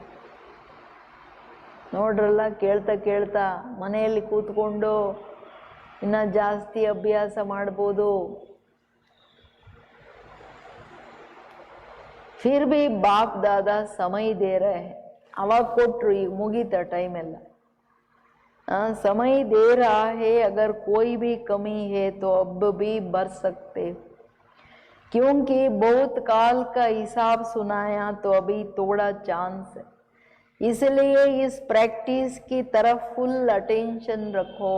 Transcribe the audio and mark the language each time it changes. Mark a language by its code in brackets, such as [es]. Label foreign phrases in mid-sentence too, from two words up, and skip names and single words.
[kn] ನೋಡ್ರಲ್ಲ, ಕೇಳ್ತಾ ಕೇಳ್ತಾ ಮನೆಯಲ್ಲಿ ಕೂತ್ಕೊಂಡು ಇನ್ನು ಜಾಸ್ತಿ ಅಭ್ಯಾಸ ಮಾಡ್ಬೋದು. [hi] फिर भी बाप दादा समय दे रहे. [kn] ಅವಾಗ ಕೊಟ್ರು, ಈಗ ಮುಗೀತ ಟೈಮ್ ಎಲ್ಲ. [hi] समय दे रहा है, अगर कोई भी कमी है तो अब भी भर सकते, क्योंकि बहुत काल का हिसाब सुनाया तो अभी थोड़ा चांस है. इसलिए इस प्रैक्टिस की तरफ [en] full attention [hi] रखो.